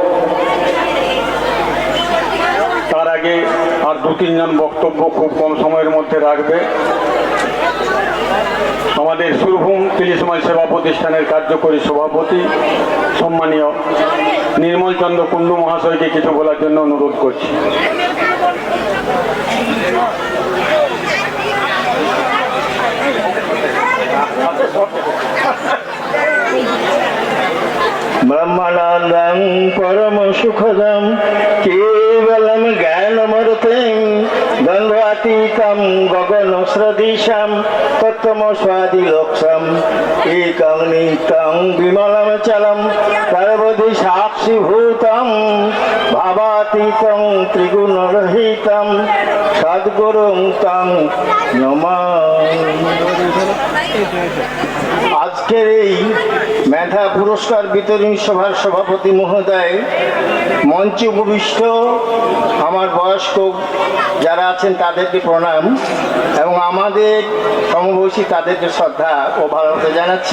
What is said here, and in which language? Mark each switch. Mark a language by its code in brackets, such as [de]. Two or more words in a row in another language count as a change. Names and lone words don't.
[bn] তার আগে আর দু তিনজন বক্তব্য খুব কম সময়ের মধ্যে রাখবে। আমাদের সুরভূম তিলি সমাজ সেবা প্রতিষ্ঠানের কার্যকরী সভাপতি সম্মানীয় নির্মল চন্দ্র কুণ্ডু মহাশয়কে কিছু বলার জন্য অনুরোধ করছি। [sa] ब्रह्मानंदं परम सुखदं केवलं ज्ञानमूर्तिं द्वन्द्वातीतं गगनसदृशं तत्त्वमस्वादिलक्ष्यम् एकं नित्यं विमलमचलं सर्वदि साक्षिभूतं भावातीतं त्रिगुणरहितं सद्गुरुं तं नमामि। [bn] আজকের এই মেধা পুরস্কার বিতরণী সভার সভাপতি মহোদয়, মঞ্চে উপবিষ্ট আমার বয়স্ক যারা আছেন তাদেরকে প্রণাম এবং আমাদের সমবয়সী তাদেরকে শ্রদ্ধা ও ভালোবাসা জানাচ্ছি।